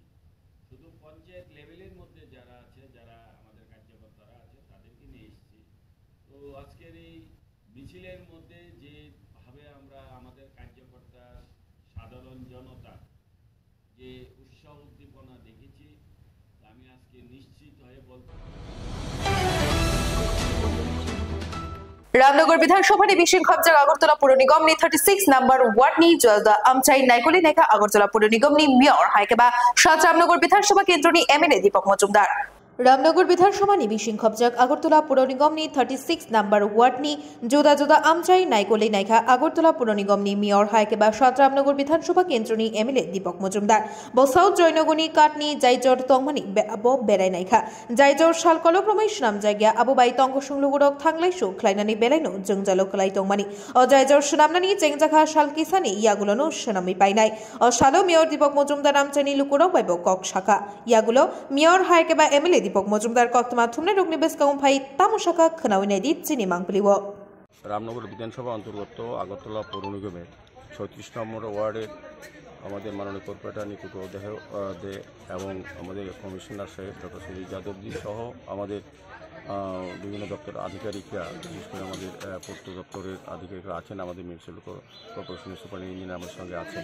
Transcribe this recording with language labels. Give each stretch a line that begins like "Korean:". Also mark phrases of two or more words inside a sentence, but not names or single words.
Bangla: শুধু পঞ্চায়েত লেভেলের মধ্যে যারা আছে, যারা আমাদের কার্যকর্তারা আছে, তাদেরকে নিয়ে এসেছি। তো আজকের এই মিছিলের মধ্যে যেভাবে আমরা আমাদের কার্যকর্তা, সাধারণ জনতা যে উৎসাহ উদ্দীপনা দেখেছি, আমি আজকে নিশ্চিত হয়ে বলতে
Kok Borok: रामनगर विधानसभा विशिंग खबजाग अगरतला पुर निगम नि 36 नंबर वार्ड नि जलदा आमचाई नाइकोली नाइका अगरतला पुर निगम नि मेयर हाइकेबा सात रामनगर विधानसभा केंद्र नि एमएलए दीपक मजुमदार। रामनगर विधानसभा नि विशिंग खबजाग अगरतला पुर निगम नि 36 नंबर वार्ड नि जोदा जोदा आमचाई नाइकोली नाइका अगरतला पुर निगम नि मेयर हाइकेबा सात रामनगर विधानसभा केंद्र नि एमएलए दीपक मजुमदार ब साउथ जयनगनी काटनी जायजर तंगमानि बो बेराय नाइका जायजर सालकलक रमेश नाम जायगा आबो बाई तंग संलुगुरक थांलाय सु ख्लायनानि बेलायनो जोंजालो खलाय तंगमानि अ जायजर सुनामनानि जेंजाखा सालकिसानि यागुलोनो सुनामि पाइनाय अ सालो मेयर दीपक मजुमदार आमचाइनि लुकुरक बायबो कक शाखा यागुलो मेयर हाइकेबा एमएलए दीपक मजुमदार कक्तमा थुमने रगनि बेसकाउं फाइ तामुशाखा खोनाविनाय दि चिनि मांगलिवो।
Bangla: রামনগর বিধানসভা অন্তর্গত আগরতলা পৌর নিগমের 36 নম্বর ওয়ার্ডের আমাদের মাননীয় কর্পোরেটর নিকুট দে এবং আমাদের কমিশনার সাহেব ডক্টর সুজিত যাদবজি সহ আমাদের বিভিন্ন দপ্তরের আধিকারিকরা, বিশেষ করে আমাদের পূর্ত দপ্তরের আধিকারিকরা আছেন, আমাদের মিউনিসিপ্যাল কর্পোরেশনের সুপার ইঞ্জিনিয়ার আমাদের সঙ্গে আছেন।